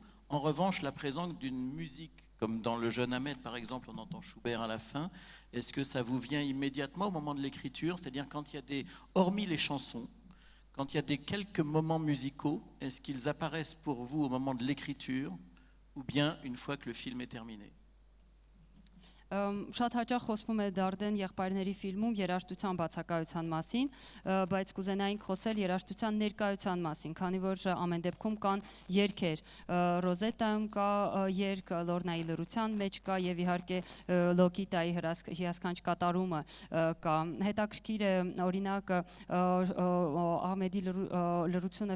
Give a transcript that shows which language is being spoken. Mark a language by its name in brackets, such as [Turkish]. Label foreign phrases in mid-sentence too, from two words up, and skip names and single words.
[French] En revanche, la présence d'une musique, comme dans Le Jeune Ahmed par exemple, on entend Schubert à la fin, est-ce que ça vous vient immédiatement au moment de l'écriture? C'est-à-dire quand il y a des, hormis les chansons, quand il y a des quelques moments musicaux, est-ce qu'ils apparaissent pour vous au moment de l'écriture ou bien une fois que le film est terminé? [Armenian] Շատ հաճախ խոսվում է Դարդեն եղբայրների ֆիլմում երաժշտության բացակայության մասին, բայց կուզենայինք խոսել երաժշտության ներկայության մասին, քանի որ ամեն դեպքում կան երգեր, Ռոզետայում կա երգ, Լորնայի լռության մեջ կա եւ իհարկե Լոկիտայի հիասքանչ կատարումը կա։ Հետաքրքիր է օրինակ Ահմեդի լռությունը